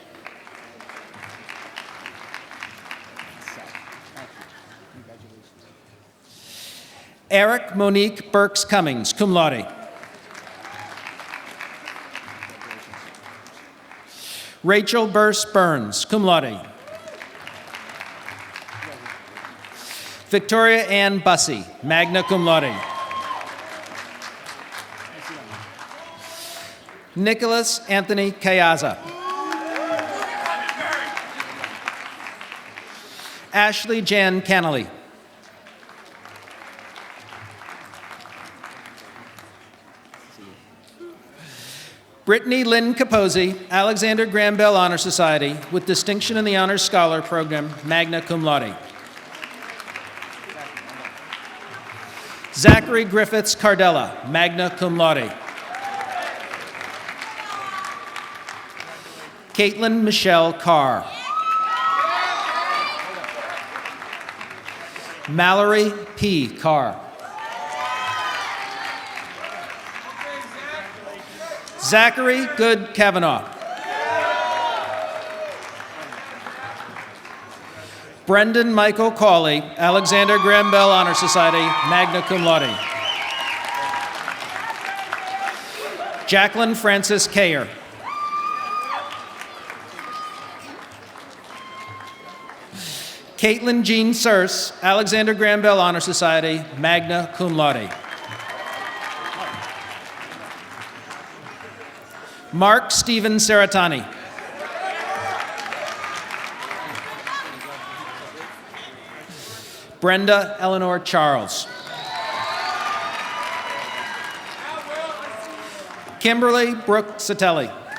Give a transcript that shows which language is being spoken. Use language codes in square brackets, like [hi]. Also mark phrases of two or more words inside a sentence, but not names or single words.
[en] Eric Monique Burks Cummings, [la] cum laude. [en] Rachel Burse Burns, [la] cum laude. [en] Victoria Ann Bussey, [la] magna cum laude. [en] Nicholas Anthony Kayaza. Ashley Jan Cannelly. Brittany Lynn Capozzi, Alexander Graham Bell Honor Society, with distinction in the Honors Scholar Program, [la] magna cum laude. [en] Zachary Griffiths Cardella, [la] magna cum laude. [en] Caitlin Michelle Carr. Mallory P. Carr. Zachary Good Kavanaugh. Brendan Michael Cawley, Alexander Graham Bell Honor Society, [la] magna cum laude. [en] Jacqueline Francis Kayer. Caitlin Jean Surse, Alexander Graham Bell Honor Society, [la] magna cum laude. [en] Mark Stephen Saratani. Brenda Eleanor Charles. Kimberly Brooke Satelli.